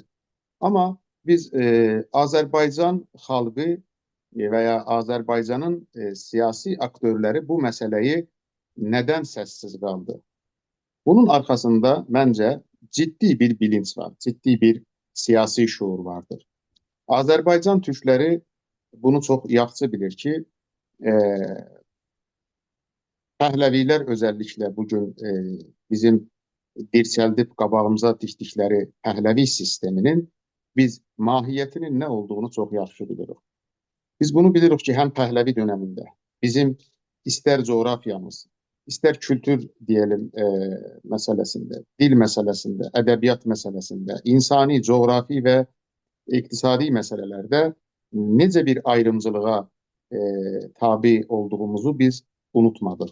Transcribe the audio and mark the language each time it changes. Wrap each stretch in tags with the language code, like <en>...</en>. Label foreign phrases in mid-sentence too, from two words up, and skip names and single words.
<tr>Ama biz Azerbaycan halkı veya Azerbaycan'ın siyasi aktörleri bu meseleyi neden sessiz kaldı? Bunun arkasında bence ciddi bir bilinç var, ciddi bir siyasi şuur vardır.</tr> <az>Azerbaycan Türkleri</az> <tr>bunu çok</tr> <az>yaxşı bilir ki, Pəhləvilər özellikle bugün bizim dirçəldib qabağımıza dikdikləri Pəhləvi sisteminin biz mahiyyətinin nə olduğunu çox yaxşı bilirik. Biz bunu bilirik ki, həm Pəhləvi döneminde bizim ister coğrafyamız, ister kültür diyelim meselesinde,</az> <tr>dil meselesinde, edebiyat meselesinde,</tr> <az>insani, coğrafi ve iktisadi meselelerde necə bir ayrımcılığa tabi olduğumuzu biz unutmadık.</az>